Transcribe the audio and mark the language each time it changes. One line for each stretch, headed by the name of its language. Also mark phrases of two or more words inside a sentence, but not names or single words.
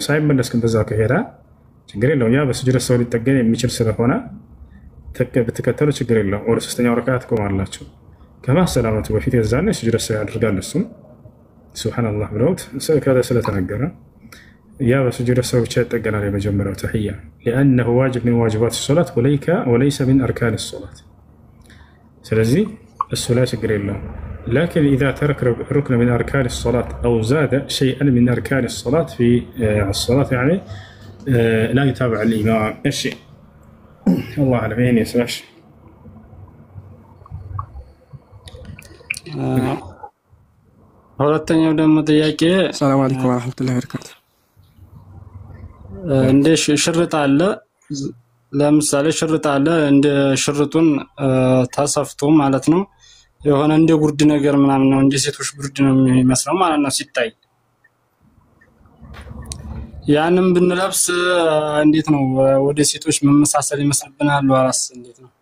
Amharic: ሳይመለስ ግን በዛው ከሄዳ ችግር የለውም። ያ በሱጁድ ሰው ሊጠገን የሚችል ስለሆነ ብትከተሉ ችግር የለውም። ወደ ሶስተኛው ረካ ትቆማላችሁ። ከማሰላመቱ በፊት የዛኔ ሱጁድ ሰው ያደርጋል። እሱም ሱብሃንአላህ ብለውት ስለተነገረ ያ በሱጁድ ሰው ብቻ ይጠገናል። የመጀመሪያው ተህያ
Arabic: لأنه واجب من واجبات الصلاة وليس من أركان الصلاة።
Amharic: ስለዚህ እሱ ላይ ችግር የለውም።
Arabic: لكن إذا ترك ركن من أركان الصلاة أو زاد شيئا من أركان الصلاة في الصلاة يعني لا يتابع الإمام. إيش الله أعلم يعني يسمعش.
Amharic: ሁለተኛው ደግሞ ጥያቄ
Arabic: السلام عليكم ورحمة الله وبركاته።
Amharic: እንደ ሽርጥ አለ፣ ለምሳሌ ሽርጥ አለ። እንደ ሽርጡን ተሰፍቶ ማለት ነው የሆነ እንደ ጉርድ ነገር ምናምን ነው፣ እንደ ሴቶች ጉርድ ነው የሚመስለው ማለት ነው ሲታይ። ያንን ብንለብስ እንዴት ነው ወደ ሴቶች መመሳሰል ይመስልብናል ወራስ እንዴት ነው?